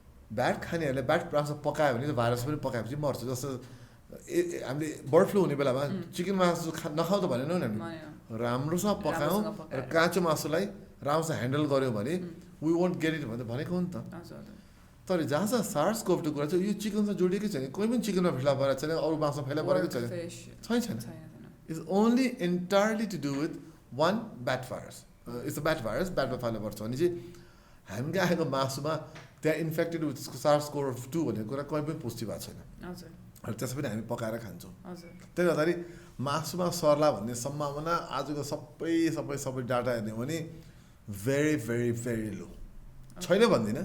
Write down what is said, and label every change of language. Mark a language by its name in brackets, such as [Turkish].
[Nepali] Bat खानेहरूले bat प्रायः पकायो भने भाइरस पनि पकाएपछि मर्छ. जस्तो हामीले बर्ड फ्लू हुने बेलामा चिकन मासु नखाउँ त भनेनौँ नि, हामी राम्रोसँग पकायौँ र काँचो मासुलाई राम्रोसँग ह्यान्डल गऱ्यो भने [English] we won't get it [Nepali] भनेको हो नि त. तर जहाँ SARS-CoV-2 कुरा चाहिँ यो चिकनसँग जोडिएकै छैन. कोही पनि चिकनमा फेला परेको छैन, अरू मासुमा फेला परेकै छैन. [English] It's only entirely to do with one bat virus. It's a bat virus, [Nepali] batमा फेला पर्छ भने चाहिँ हामीले आएको मासुमा त्यहाँ [English] infected with [Nepali] SARS-CoV-2 भन्ने कुरा कहीँ पनि पुष्टि भएको छैन. त्यसै पनि हामी पकाएर खान्छौँ. त्यही गर्दाखेरि मासुमा सर्ला भन्ने सम्भावना आजको सबै डाटा हेर्ने हो भने [English] very low [Nepali] छैन भन्दिनँ.